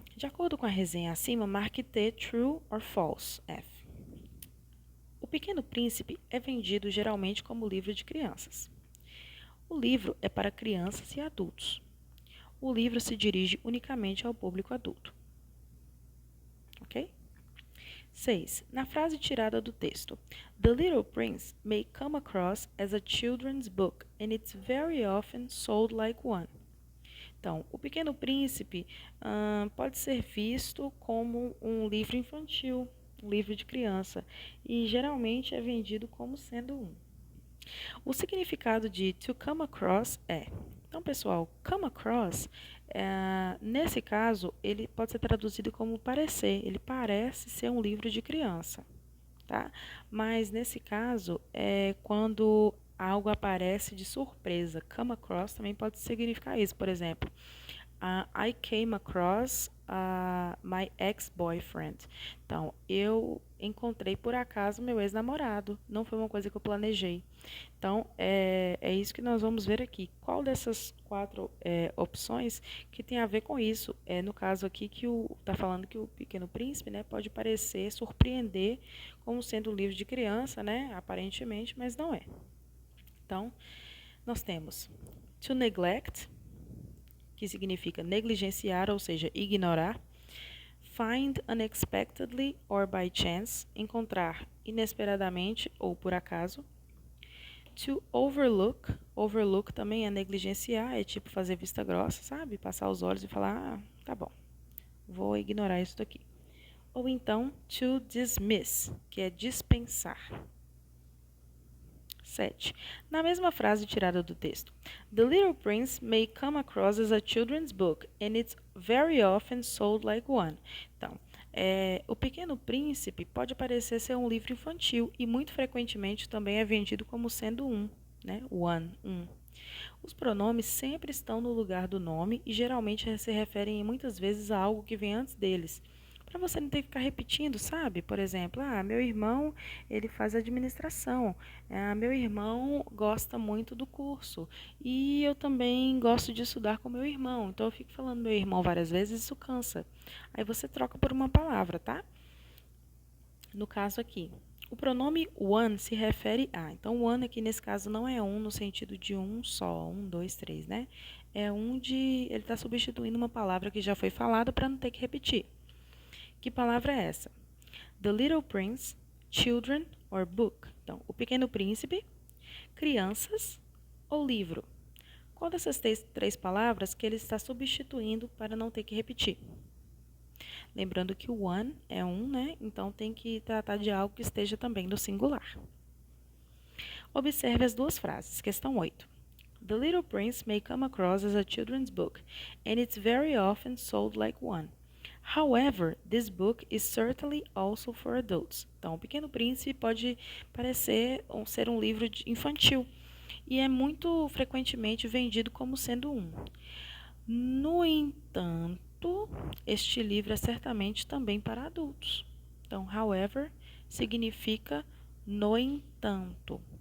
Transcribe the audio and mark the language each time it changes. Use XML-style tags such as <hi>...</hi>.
<pt>De acordo com a resenha acima, marque T</pt> <en>true or false,</en> <pt>F. O Pequeno Príncipe é vendido geralmente como livro de crianças. O livro é para crianças e adultos. O livro se dirige unicamente ao público adulto. Ok? 6. Na frase tirada do texto,</pt> <en>The Little Prince may come across as a children's book and it's very often sold like one.</en> <pt>Então, O Pequeno Príncipe pode ser visto como um livro infantil, um livro de criança, e geralmente é vendido como sendo um. O significado de to come across é... Então, pessoal, come across, nesse caso, ele pode ser traduzido como parecer. Ele parece ser um livro de criança, tá? Mas, nesse caso, é quando algo aparece de surpresa. Come across também pode significar isso. Por exemplo,</pt> <en>I came across my ex-boyfriend.</en> <pt>Então, eu encontrei por acaso meu ex-namorado. Não foi uma coisa que eu planejei. Então, é isso que nós vamos ver aqui. Qual dessas 4 opções que tem a ver com isso? No caso aqui, que está falando que o Pequeno Príncipe, né, pode parecer, surpreender como sendo um livro de criança, né, aparentemente, mas não é. Então, nós temos to neglect, que significa negligenciar, ou seja, ignorar.</pt> <en>Find unexpectedly or by chance,</en> <pt>encontrar inesperadamente ou por acaso. To overlook, overlook também é negligenciar, é tipo fazer vista grossa, sabe? Passar os olhos e falar, tá bom, vou ignorar isso daqui. Ou então, to dismiss, que é dispensar. 7. Na mesma frase tirada do texto,</pt> <en>The Little Prince may come across as a children's book, and it's very often sold like one.</en> <pt>Então, O Pequeno Príncipe pode parecer ser um livro infantil e muito frequentemente também é vendido como sendo um, né? One, um. Os pronomes sempre estão no lugar do nome e geralmente se referem muitas vezes a algo que vem antes deles. Para você não ter que ficar repetindo, sabe? Por exemplo, meu irmão, ele faz administração. Meu irmão gosta muito do curso. E eu também gosto de estudar com meu irmão. Então, eu fico falando meu irmão várias vezes, isso cansa. Aí você troca por uma palavra, tá? No caso aqui, o pronome one se refere a. Então, one aqui nesse caso não é um no sentido de um só, um, dois, três, né? É um de... Ele está substituindo uma palavra que já foi falada para não ter que repetir. Que palavra é essa?</pt> <en>The Little Prince, children or book.</en> <pt>Então, O Pequeno Príncipe, crianças ou livro. Qual dessas três palavras que ele está substituindo para não ter que repetir? Lembrando que o one é um, né? Então tem que tratar de algo que esteja também no singular. Observe as duas frases. Questão 8.</pt> <en>The Little Prince may come across as a children's book, and it's very often sold like one. However, this book is certainly also for adults.</en> <pt>Então, O Pequeno Príncipe pode parecer ser um livro infantil e é muito frequentemente vendido como sendo um. No entanto, este livro é certamente também para adultos. Então, however significa no entanto.</pt>